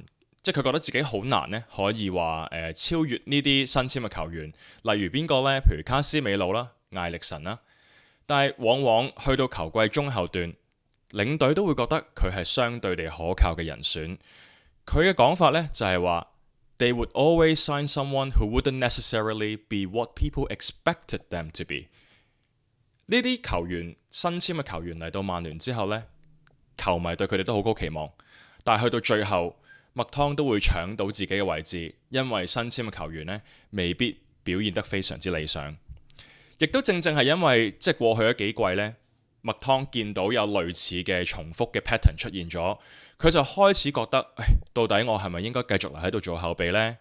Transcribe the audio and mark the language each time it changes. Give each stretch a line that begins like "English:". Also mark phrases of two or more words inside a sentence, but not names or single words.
Cantonese: 即係佢覺得自己好難呢，可以話超越呢啲新簽嘅球員，例如邊個呢？譬如卡斯美路啦、艾力神啦。但係往往去到球季中後段，領隊都會覺得佢係相對地可靠嘅人選。佢嘅講法呢，就係話
English: ，They would always sign someone who wouldn't necessarily be what people expected them to be。
Cantonese: 呢啲球員新簽嘅球員嚟到曼聯之後呢，球迷對佢哋都好高期望，但係去到最後。麥湯都會搶到自己嘅位置，因為新簽嘅球員呢未必表現得非常之理想。亦都正係因為即係過去咗幾季呢，麥湯見到有類似嘅重複嘅 pattern 出現咗，佢就開始覺得，到底我係咪應該繼續留喺度做後備呢？